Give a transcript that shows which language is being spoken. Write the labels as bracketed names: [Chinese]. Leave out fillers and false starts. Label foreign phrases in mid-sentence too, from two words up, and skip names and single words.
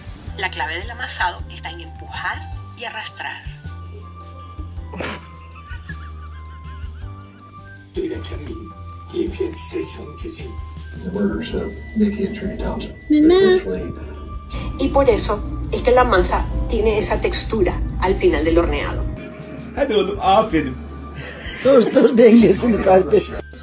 [Spanish] La clave del amasado está en empujar y arrastrar. [Chinese] 对待臣民一片赤诚之境。 [English] The murders of Nikki and Trinity Thompson. [Spanish] Mamá. Y por eso es que la masa tiene esa textura al final del horneado. [Turkish] Hadi oğlum aferin. Dur dengesini kaybetme.